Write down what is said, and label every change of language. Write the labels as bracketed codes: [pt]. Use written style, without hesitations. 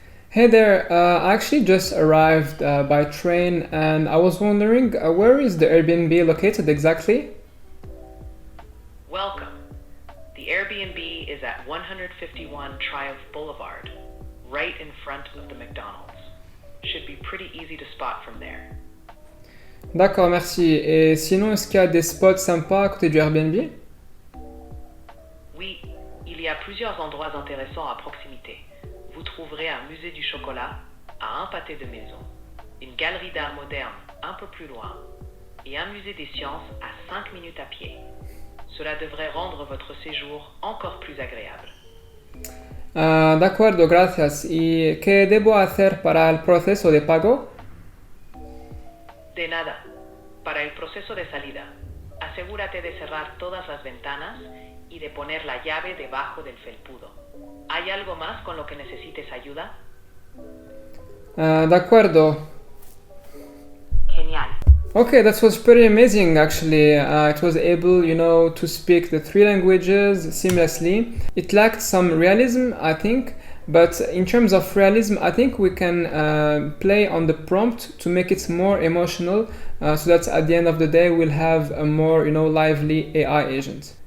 [en] Hey there, I actually just arrived by train, and I was wondering where is the Airbnb located exactly? Welcome. The Airbnb is at 151 Triumph Boulevard, right in front of the McDonald's. Should be pretty easy to spot from there. [fr] D'accord, merci. Et sinon, est-ce qu'il y a des spots sympas à côté du Airbnb? Oui, il y a plusieurs endroits intéressants à proximité. Vous trouverez un musée du chocolat à un pâté de maison, une galerie d'art moderne un peu plus loin et un musée des sciences à 5 minutes à pied. Cela devrait rendre votre séjour encore plus agréable. [es] De acuerdo, gracias. ¿Y qué debo hacer para el proceso de pago? De nada. Para el proceso de salida, asegúrate de cerrar todas las ventanas y de poner la llave debajo del felpudo. ¿Hay algo más con lo que necesites ayuda? De acuerdo. Genial. [en] Okay, that was pretty amazing actually. It was able, to speak the 3 languages seamlessly. It lacked some realism, I think, but in terms of realism, I think we can play on the prompt to make it more emotional, so that at the end of the day we'll have a more, lively AI agent.